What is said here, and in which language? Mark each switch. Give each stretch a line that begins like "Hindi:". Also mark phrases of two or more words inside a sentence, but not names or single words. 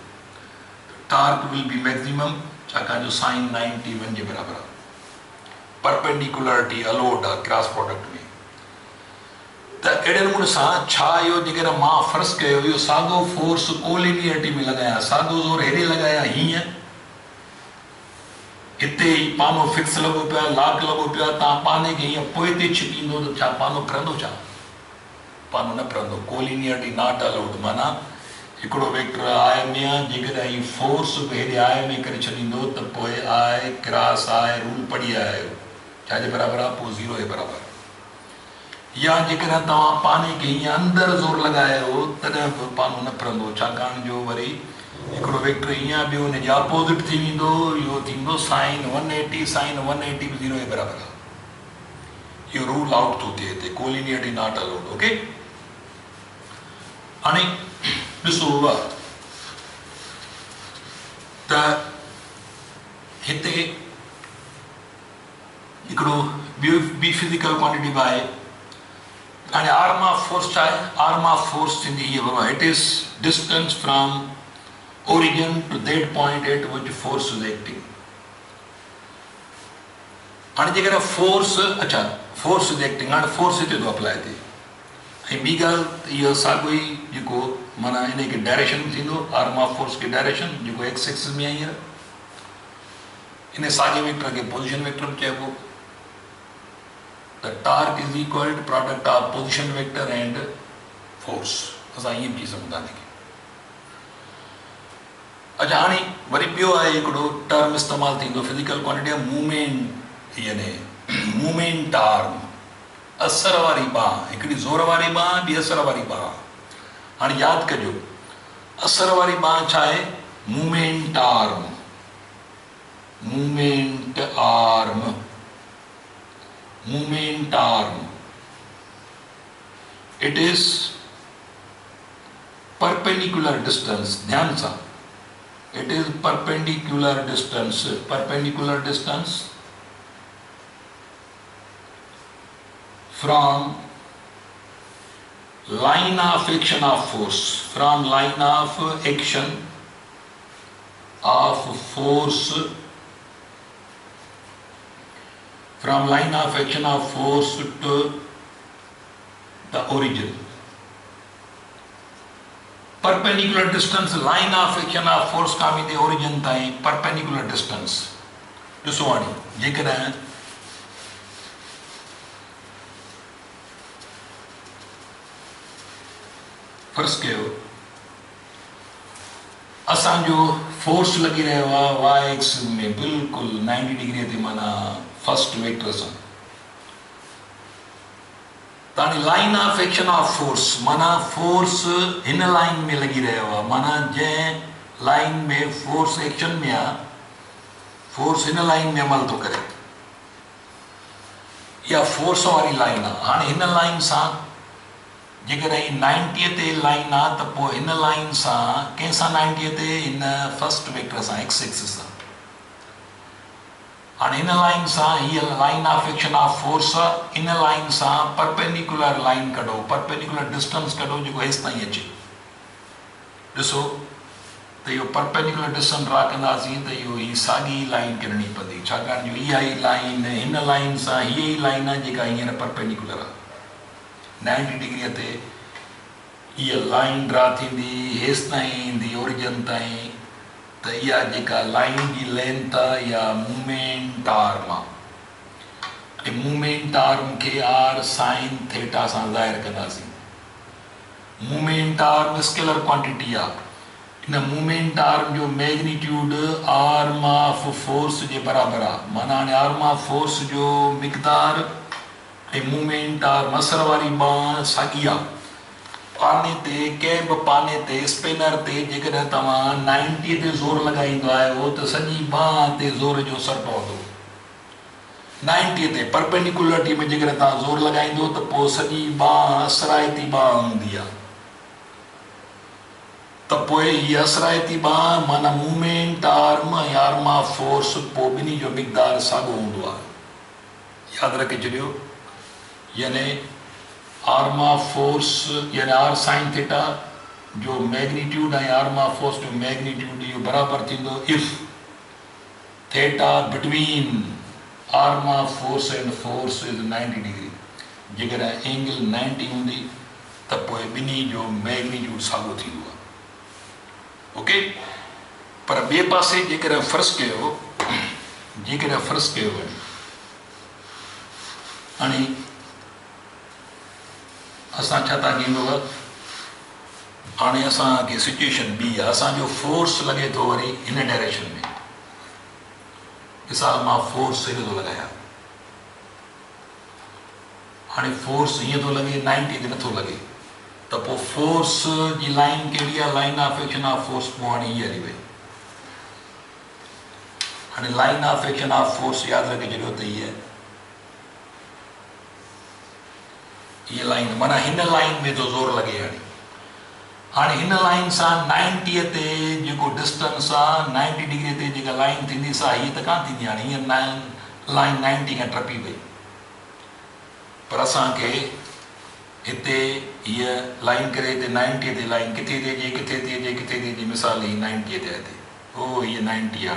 English: torque will be maximum,
Sindhi: छाकाणि जो साइन 91 जे बराबरि आहे।
English: perpendicularity allowed आहे cross product में।
Sindhi: त अहिड़े नमूने सां छा इहो जेकर मां फ़र्ज़ु कयो इहो साॻियो
English: फोर्स कोलिनियरिटी
Sindhi: में लॻायां, साॻियो ज़ोर हेॾे लॻायां हीअं, हिते ई पानो फिक्स लॻो पियो आहे, लाक लॻो पियो आहे, तव्हां पाने खे हीअं पोइ ते छिकींदो त छा पानो फिरंदो, छा पानो न फिरंदो।
English: कोलिनियरिटी नॉट अलाउड,
Sindhi: माना हिकिड़ो
English: वेक्टर आय
Sindhi: में आहे, जेकॾहिं ही फोर्स बि हेॾे आय में करे छॾींदो त पोइ
English: आय क्रॉस आय रूल
Sindhi: पढ़ी आयो छाजे बराबरि आहे, पोइ 0 जे बराबरि। या जेकॾहिं तव्हां पाने खे हीअं अंदरि ज़ोर लॻायो तॾहिं बि पानो न फिरंदो, छाकाणि जो वरी हिकिड़ो वेक्टर हीअं ॿियो हुनजे अपोज़िट थी वेंदो, इहो थींदो साइन 180, साइन 180 बि 0 जे बराबरि आहे। इहो
English: रूल आउट
Sindhi: थो थिए हिते,
English: कोलिनियरिटी नॉट अलाउड।
Sindhi: ओके, हाणे ॾिसो त हिते हिकिड़ो ॿी
English: फिज़िकल क्वांटिटी
Sindhi: बि आहे। हाणे
English: आर्म ऑफ फोर्स
Sindhi: छा आहे?
English: आर्म ऑफ फोर्स
Sindhi: थींदी हीअ बराबरि,
English: it is distance from origin to that point at which force is acting.
Sindhi: हाणे जेकॾहिं फोर्स, अच्छा
English: फोर्स इज एक्टिंग,
Sindhi: हाणे फोर्स हिते थो अप्लाई थिए। ऐं ॿी ॻाल्हि इहो साॻियो ई जेको माना इन खे डायरेक्शन थींदो,
English: आर्म ऑफ फोर्स
Sindhi: खे डायरेक्शन जेको
English: एक्स एक्सिस
Sindhi: में आहे हींअर, इन साॻे वेक्टर खे
English: पोजिशन वेक्टर
Sindhi: बि चइबो।
English: The torque is equal to product of position vector and force।
Sindhi: असां ईअं बि सघूं था हिनखे। अच्छा, हाणे वरी ॿियो आहे हिकिड़ो टर्म इस्तेमालु थींदो
English: फिज़िकल क्वांटिटी ऑफ मूवमेंट,
Sindhi: यानी
English: मूवमेंट आर्म,
Sindhi: असर वारी बांह, हिकिड़ी ज़ोर वारी बांह, ॿी असर वारी बांह। हाणे यादि कजो, असर वारी बांह छा आहे?
English: movement arm, movement arm, movement arm. it is perpendicular distance,
Sindhi: ध्यान सां,
English: it is perpendicular distance, perpendicular distance फ्रॉम line of action of force, from line of action of force, from line of action of force to the origin। perpendicular distance line of action of force
Hindi: का भी
English: origin ताईं perpendicular distance।
Sindhi: ॾिसो हाणे जेकॾहिं फर्ज़ कयो असांजो फोर्स लॻी रहियो आहे
English: वाई एक्सिस
Sindhi: में बिल्कुलु 90 डिग्री ते, माना
English: फर्स्ट वेक्टर
Sindhi: सां। त हाणे
English: लाइन ऑफ एक्शन ऑफ फोर्स,
Sindhi: माना फोर्स हिन लाइन में लॻी रहियो आहे, माना जंहिं लाइन में
English: फोर्स एक्शन
Sindhi: में आहे, फोर्स हिन लाइन में अमल थो करे, इहा फोर्स वारी लाइन आहे। हाणे हिन लाइन सां जेकॾहिं 90 ते लाइन आहे त पोइ हिन लाइन सां कंहिंसां 90 ते, हिन
English: फर्स्ट वेक्टर
Sindhi: सां,
English: एक्स एक्सिस
Sindhi: सां। हाणे हिन लाइन सां हीअ
English: लाइन ऑफ एक्शन ऑफ फोर्स
Sindhi: आहे, इन लाइन सां
English: परपेंडिकुलर लाइन
Sindhi: कढो,
English: परपेंडिकुलर डिस्टेंस
Sindhi: कढो जेको हेसि ताईं अचे। ॾिसो त इहो
English: परपेंडिकुलर डिस्टेंस ड्रा
Sindhi: कंदासीं त इहो ही साॻी लाइन कढणी पवंदी, छाकाणि जो इहा ई लाइन हिन लाइन सां हीअ ई लाइन आहे जेका हींअर परपेंडिकुलर आहे 90 डिग्रीअ ते। इहा लाइन ड्रा थींदी, हेसि ताईं ईंदी ओरिजिन ताईं, त इहा जेका लाइन जी लेंथ आहे इहा
English: मूवमेंट आर्म
Sindhi: आहे। ऐं
English: मूवमेंट आर्म
Sindhi: खे
English: आर साइन थीटा
Sindhi: सां ज़ाहिर कंदासीं।
English: movement arm scalar quantity आहे।
Sindhi: इन
English: मूवमेंट आर्म
Sindhi: जो
English: मैग्नीट्यूड आर्म ऑफ फोर्स
Sindhi: जे बराबरि आहे, माना हाणे
English: आर्म ऑफ फोर्स
Sindhi: जो मिक़दार ऐं
English: मूवमेंट आर्म
Sindhi: असर वारी बांह साॻी आहे। पाने ते, कंहिं बि पाने ते, स्पिनर ते जेकॾहिं तव्हां 90 ते ज़ोर लॻाईंदो आहियो त सॼी बांह ते ज़ोर जो असरु पवंदो। 90 ते परपेंडिकुलरिटी में जेकॾहिं तव्हां ज़ोर लॻाईंदो त पोइ सॼी बांह असराइती बांह हूंदी आहे। त पोइ हीअ असराइती बांह माना
English: मूवमेंट आर्म
Sindhi: ऐं
English: आर्म ऑफ फोर्स,
Sindhi: पोइ ॿिन्ही जो मिक़दार साॻियो हूंदो आहे। यादि रखे छॾियो,
English: यानी arm of force यानी r sine theta जो मैग्नीट्यूड ऐं arm of force जो मैग्नीट्यूड
Sindhi: इहो बराबरि थींदो
English: if theta between arm of force and force is 90 degree.
Sindhi: जेकॾहिं एंगल 90 हूंदी त पोइ ॿिन्ही जो मैग्नीट्यूड साॻियो थींदो आहे। ओके, पर ॿिए पासे जेकॾहिं फ़र्ज़ु कयो, जेकॾहिं फ़र्ज़ु कयो हाणे असां छा था कयूं, हाणे असांखे सिचुएशन ॿी आहे, असांजो फोर्स लॻे थो वरी हिन डायरेक्शन में। मिसाल मां फोर्स हेॾे थो लॻायां, हाणे फोर्स हीअं थो लॻे 90 ते नथो लॻे, त पोइ फोर्स जी लाइन कहिड़ी आहे,
English: लाइन ऑफ एक्शन ऑफ फोर्स
Sindhi: पोइ हाणे हीअ हली वई। हाणे
English: लाइन ऑफ एक्शन ऑफ फोर्स
Sindhi: यादि रखे छॾियो त हीअ लाइन माना हिन लाइन में थो ज़ोर लॻे। हाणे हिन लाइन सां 90 ते जेको डिस्टेंस आहे 90 डिग्री ते जेका लाइन थींदी सा हीअ त कान थींदी। हाणे हीअ लाइन 90 खां टपी वई, पर असांखे हिते हीअ लाइन करे हिते 90 ते लाइन किथे थी अचे, किथे थी अचे, किथे थी अचे, मिसाल ही 90 ते आहे, ओ हीअ 90 आहे।